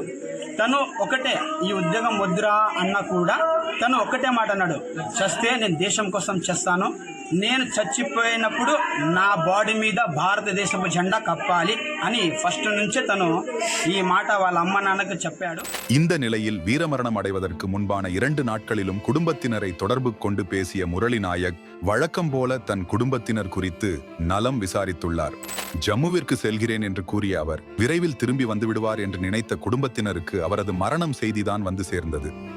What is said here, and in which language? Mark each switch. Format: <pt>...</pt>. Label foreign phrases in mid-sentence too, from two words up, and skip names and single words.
<te>తను ఒకటే ఈ ఉద్యోగం వద్దురా అన్నా కూడా తను ఒకటే మాట అన్నాడు, చస్తే నేను దేశం కోసం చేస్తాను, నేను చచ్చిపోయినప్పుడు నా బాడీ మీద భారతదేశపు జెండా కప్పాలి అని ఫస్ట్ నుంచే తను ఈ మాట వాళ్ళ అమ్మ నాన్నకు చెప్పాడు.</te> <ta>இந்த நிலையில் வீரமரணம் அடைவதற்கு முன்பான 2 நாட்களிலும் குடும்பத்தினரை தொடர்பு கொண்டு பேசிய முரளிநாயக் வழக்கம் போல தன் குடும்பத்தினர் குறித்து நலம் விசாரித்துள்ளார். ஜம்முவிற்கு செல்கிறேன் என்று கூறிய அவர் விரைவில் திரும்பி வந்துவிடுவார் என்று நினைத்த குடும்பத்தினருக்கு அவரது மரணம் செய்திதான் வந்து சேர்ந்தது.</ta>